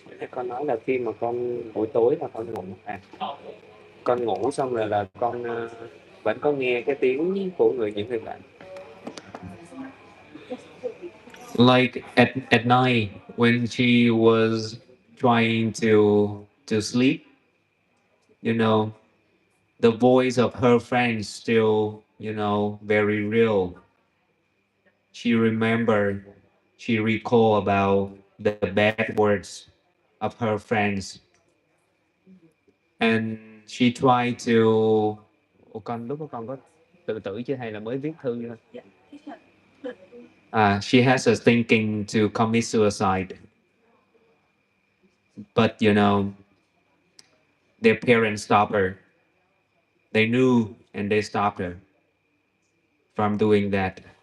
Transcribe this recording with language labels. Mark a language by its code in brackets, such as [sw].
[vi] Con nói là khi mà con buổi tối là con ngủ con ngủ xong rồi là con vẫn có nghe cái tiếng của những người bạn. [en] Like at night when she was trying to sleep, the voice of her friends still, very real. She remembered, she recall about the bad words of her friends, and she tried to. [vi] Ủa, lúc đó con có tự tử chứ hay là mới viết thư thôi? [en] She has a thinking to commit suicide, but their parents stopped her. They knew and they stopped her from doing that.